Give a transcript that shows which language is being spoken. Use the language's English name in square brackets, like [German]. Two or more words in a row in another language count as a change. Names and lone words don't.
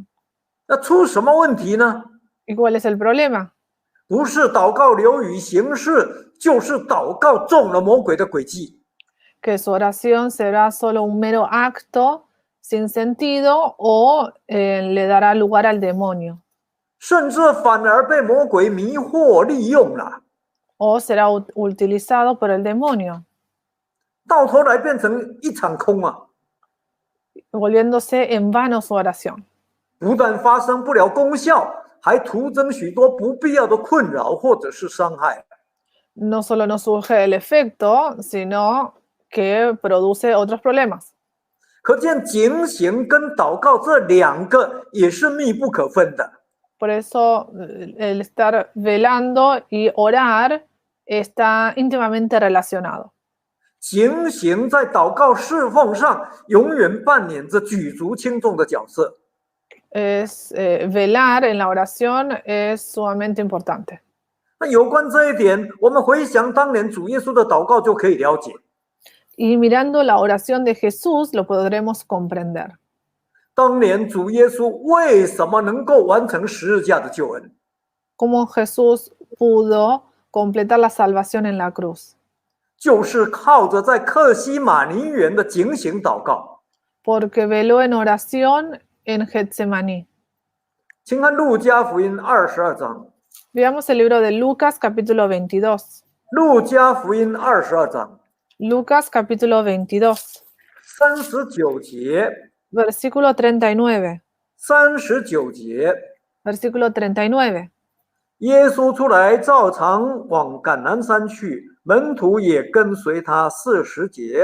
[Chinese] 那出什么问题呢？ [Spanish] ¿Y cuál es el problema? [Chinese] 不是祷告流于形式，就是祷告中了魔鬼的诡计。 [Spanish] Que su oración será solo un mero acto sin sentido o le dará lugar al demonio. [Chinese] 甚至反而被魔鬼迷惑利用了， [Spanish] o será utilizado por el demonio, [Chinese] 到头来变成一场空啊！ [Spanish] volviéndose en vano su oración. [Chinese] 不但发生不了功效，还徒增许多不必要的困扰或者是伤害。 [Spanish] No solo no surge el efecto, sino que produce otros problemas. [Chinese] 可见警醒跟祷告这两个也是密不可分的。 [Spanish] Por eso el estar velando y orar está íntimamente relacionado. [Chinese] 警醒在祷告侍奉上永远扮演着举足轻重的角色。 [Spanish] Velar en la oración es sumamente importante. [Chinese] 那有关这一点，我们回想当年主耶稣的祷告就可以了解。 [Spanish] Y mirando la oración de Jesús lo podremos comprender. [Chinese] 当年主耶稣为什么能够完成十字架的救恩？ [Spanish] Cómo Jesús pudo completar la salvación en la cruz. [Chinese] 就是靠着在客西马尼园的警醒祷告。 [Spanish] Porque veló en oración en Getsemaní. [Chinese] 请看路加福音22章。 [Spanish] Veamos el libro de Lucas capítulo 22. [Chinese] 路加福音22章 [Spanish] Lucas capítulo 22, [Chinese] 39 节， [Spanish] versículo 39. [Chinese] 39节， [Spanish] Versículo 39. [Chinese] 耶稣出来照常往橄榄山去，门徒也跟随他40节。